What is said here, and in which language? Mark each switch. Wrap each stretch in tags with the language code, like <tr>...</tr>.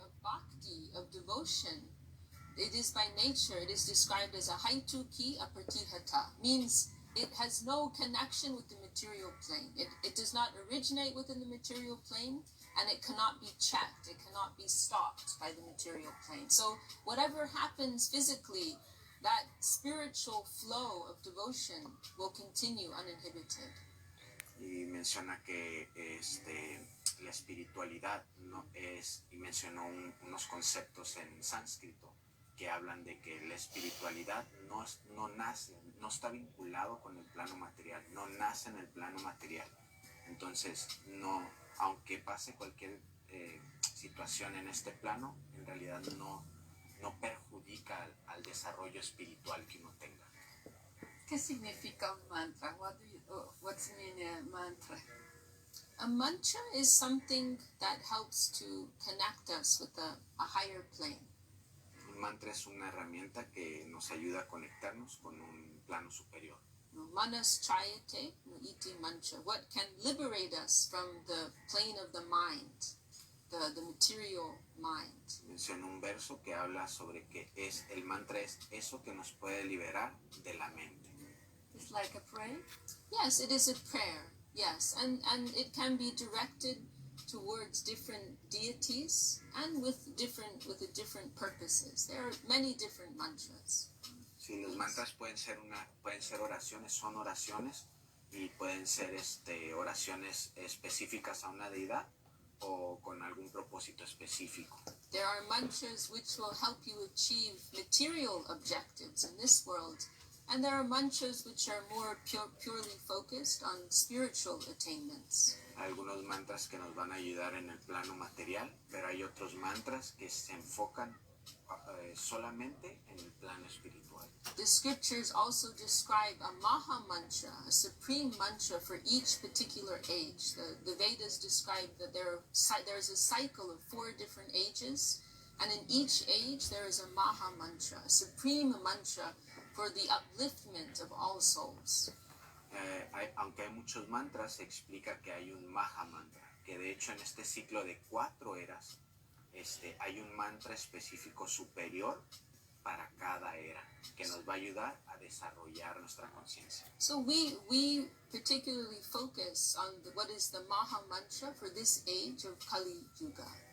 <en>bhakti, of devotion, it is by nature, it is described as a haituki apratihata, means it has no connection with the material plane. It does not originate within the material plane, and it cannot be checked. It cannot be stopped by the material plane. So whatever happens physically, that spiritual flow of devotion will continue uninhibited.</en> <es>Y menciona que la espiritualidad no es, y mencionó unos conceptos en sánscrito que hablan de que la espiritualidad no nace, no está vinculado con el plano material, no nace en el plano material. Entonces, no, aunque pase cualquier situación en este plano, en realidad no perjudica al desarrollo espiritual que uno tenga. ¿Qué significa un mantra?</es> <en>What's the meaning of mantra? A mantra is something that helps to connect us with a higher plane.</en> <es>Un mantra es una herramienta que nos ayuda a conectarnos con un plano superior.</es> <sa>Manas chayate no iti mantra.</sa> <en>What can liberate us from the plane of the mind, the material mind.</en> <es>Menciona un verso que habla sobre que el mantra es eso que nos puede liberar de la mente.</es> <en>It's like a prayer? Yes, it is a prayer. Yes, and it can be directed towards different deities and with different purposes. There are many different mantras.</en> <es>Sí, los mantras pueden ser oraciones, son oraciones y pueden ser oraciones específicas a una deidad o con algún propósito específico.</es> <en>There are mantras which will help you achieve material objectives in this world, and there are mantras which are more purely focused on spiritual attainments.</en> <es>Hay algunos mantras que nos van a ayudar en el plano material, pero hay otros mantras que se enfocan solamente en el plano espiritual.</es> <en>The scriptures also describe a Maha Mantra, a supreme mantra for each particular age. The Vedas describe that there's a cycle of 4 different ages, and in each age there is a Maha Mantra, a supreme mantra for the upliftment of all souls.</en> <es>Aunque hay muchos mantras, se explica que hay un Maha Mantra, que de hecho en este ciclo de 4 eras, hay un mantra específico superior para cada era, que nos va a ayudar a desarrollar nuestra conciencia.</es> <en>So we particularly focus on what is the Maha Mantra for this age of Kali Yuga.</en>